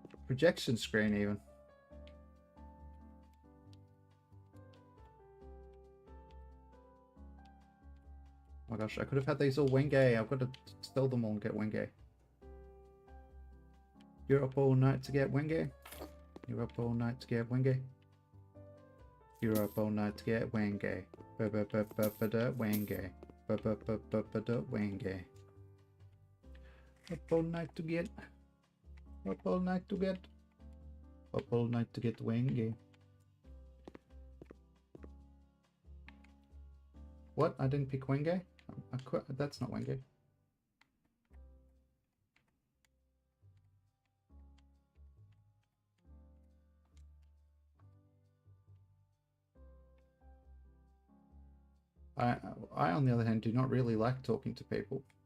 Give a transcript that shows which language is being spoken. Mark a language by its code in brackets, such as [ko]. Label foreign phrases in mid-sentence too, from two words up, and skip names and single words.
[en] projection screen even. Oh my gosh, I could have had these all Wenge. I've got to sell them all and get Wenge. You're up all night to get Wenge. You're up all night to get Wenge. You're up all night to get Wenge. Ba-ba-ba-ba-ba-da Wenge. Ba-ba-ba-ba-ba-da Wenge. Up all night to get. Up all night to get. Up all night to get Wenge. What? I didn't pick Wenge? That's not Wenge. I, on the other hand, do not really like talking to people.